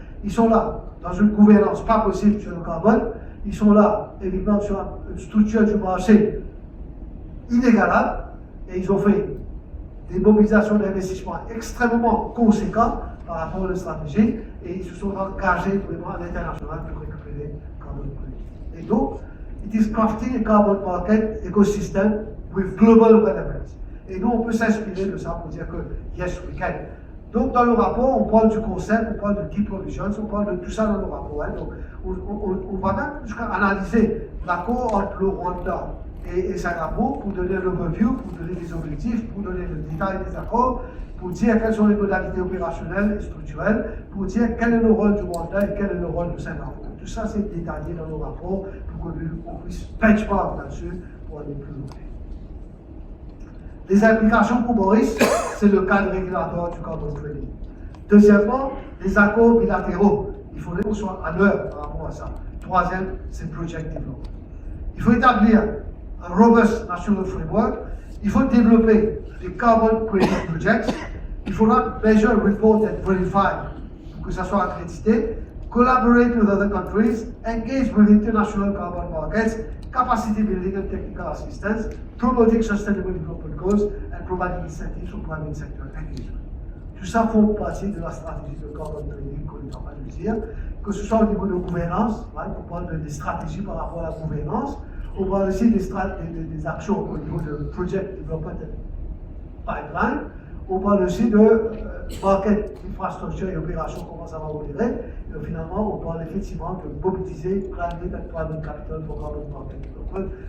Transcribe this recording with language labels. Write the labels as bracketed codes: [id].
[fr] Ils sont là dans une gouvernance pas possible sur le carbone. Ils sont là, évidemment, sur une structure du marché inégalable. Et ils ont fait des mobilisations d'investissement extrêmement conséquentes par rapport à la stratégie. Et ils se sont engagés vraiment à l'international pour récupérer le carbone. Et donc, [en] it is crafting a carbon market ecosystem with global benefits. [fr] Et nous, on peut s'inspirer de ça pour dire que [en] yes, we can. [fr] Donc, dans le rapport, on parle du concept, on parle de deep provisions, on parle de tout ça dans le rapport. Hein. Donc, on va même jusqu'à analyser l'accord entre le Rwanda et Singapour pour donner le review, pour donner des objectifs, pour donner le détail des accords, pour dire quelles sont les modalités opérationnelles et structurelles, pour dire quel est le rôle du Rwanda et quel est le rôle de Singapour. Tout ça, c'est détaillé dans le rapport pour qu'on puisse benchmark là-dessus pour aller plus loin. Les implications pour Maurice, c'est le cadre régulatoire du carbon trading. Deuxièmement, les accords bilatéraux. Il faudrait qu'on soit à l'heure par rapport à ça. Troisième, c'est project development. Il faut établir un [en] robust national framework. [fr] Il faut développer des carbon credit projects. Il faudra [en] measure, report and verify [fr] pour que ça soit accrédité. [en] collaborate with other countries, engage with international carbon markets, capacity building and technical assistance, promoting sustainable development goals, and providing incentives for private sector engagement. [fr] Tout ça font partie de la stratégie de carbon trading qu'on est en train de dire, que ce soit au niveau de gouvernance, on parle des stratégies par rapport à la gouvernance, on parle aussi des actions au niveau de project development pipeline, on parle aussi de market, infrastructure et opérations, comment ça va opérer, et finalement on parle effectivement de mobiliser [en] private and private capital for carbon market development.